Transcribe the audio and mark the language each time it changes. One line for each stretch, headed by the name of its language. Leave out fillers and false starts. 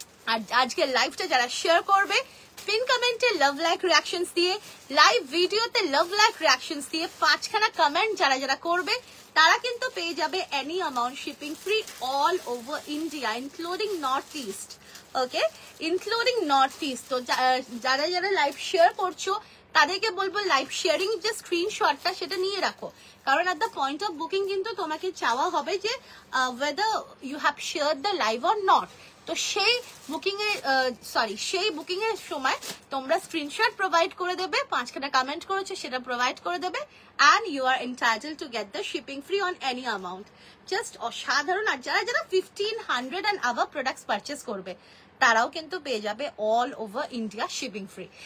Bangla: আর আজকের লাইভটা যারা শেয়ার করবে, পিন কমেন্টে লাভ লাইক রিঅ্যাকশনস দিয়ে, লাইভ ভিডিওতে লাভ লাইক রিঅ্যাকশনস দিয়ে 5খানা কমেন্ট যারা করবে তারা কিন্তু পেয়ে যাবে
English: Any amount shipping free all over India, including North East.
Bangla: ওকে, ইনক্লুডিং নর্থ ইস্ট। তো যারা লাইভ শেয়ার করছো তাদেরকে বলবো লাইভ শেয়ারিং যে স্ক্রিনশটটা সেটা নিয়ে রাখো,
English: কারণ at the point of booking
Bangla: কিন্তু তোমাকে চাওয়া হবে যে
English: whether you have shared the live or not।
Bangla: তো সেই বুকিং এর সেই বুকিং এর সময় তোমরা স্ক্রিনশট প্রোভাইড করে দেবে, 5খানা কমেন্ট করেছো সেটা প্রোভাইড করে দেবে,
English: and you are entitled to get the shipping free on any amount।
Bangla: Just অসাধারণ। আর যারা যারা 1500 and above প্রোডাক্টস পারচেস করবে তারাও কিন্তু পেয়ে যাবে
English: All over India shipping free.